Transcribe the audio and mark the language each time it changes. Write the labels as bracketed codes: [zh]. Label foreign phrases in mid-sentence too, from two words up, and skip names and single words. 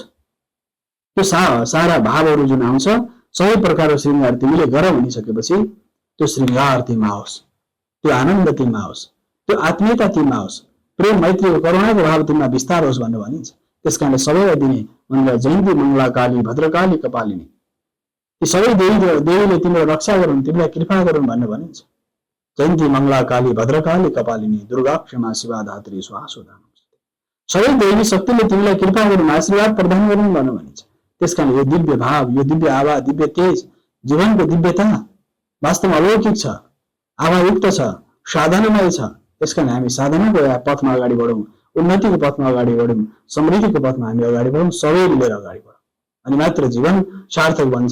[ne] त्यो सारा भावहरू जुन आउँछ, सबै प्रकारको श्रृङ्गार तिमीले गर भनिसकेपछि त्यो श्रृङ्गार तिमीमा आओस्, त्यो आनन्द तिमीमा आओस्, त्यो आत्मीयता तिमीमा आओस्, प्रेम मैत्री करुणाको भाव तिमीमा विस्तार होस् भनेर भनिन्छ। त्यसकारणले सबैलाई दिने मङ्गला जयन्ती मङ्गला काली भद्रकाली कपालिनी, ती सबै देवीले तिम्रो रक्षा गरून्, तिमीलाई कृपा गरून् भनेर भनिन्छ। [sa] जयन्ती मङ्गला काली भद्रकाली कपालिनी दुर्गा क्षमा शिवा धात्री स्वाहा। [ne] सबै देवी शक्तिले तिमीलाई कृपा गरून्, आशीर्वाद प्रदान गरून् भनेर भनिन्छ। त्यसकारण यो दिव्य भाव, यो दिव्य आभा, दिव्य तेज, जीवनको दिव्यता वास्तवमा अलौकिक छ, आभायुक्त छ, साधनामय छ। त्यसकारण हामी साधनाको पथमा अगाडि बढौँ, उन्नतिको पथमा अगाडि बढौँ, समृद्धिको पथमा हामी अगाडि बढौँ, सबै मिलेर अगाडि बढौँ, अनि मात्र जीवन सार्थक बन्छ।